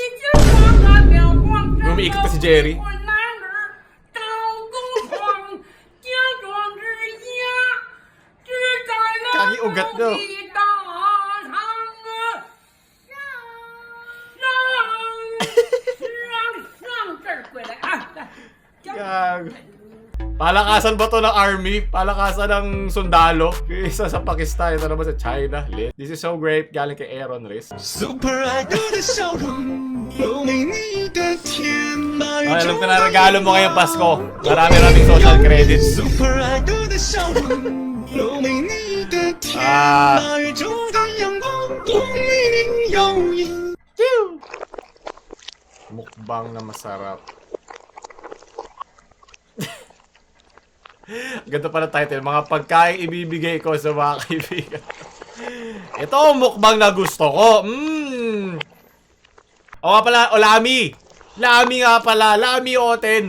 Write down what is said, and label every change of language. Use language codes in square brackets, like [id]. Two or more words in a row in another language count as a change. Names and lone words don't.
[tl] Umiikot na si Jerry. Kagi ugat daw. Gago. Palakasan ba to ng army? Palakasan ng sundalo? Isa sa Pakistani, ito naman sa China. [en] Lit. This is so great. [tl] Galing kay Aaron Riz. [en] Super Idol [zh] 的笑容，有美丽的天马宇 [tl] Okay, [zh] 宙 [tl] anong pinaragalo mo ngayong Pasko? Marami-raming [en] social credits. Super Idol [zh] 的笑容，有美丽的天马宇宙的阳光，光明耀眼。 [tl] Mukbang na masarap. Ganito pala title, mga pagkain ibibigay ko sa mga kaibigan. Ito ang mukbang na gusto ko. O nga pala, o lami. Lami nga pala, lami oten.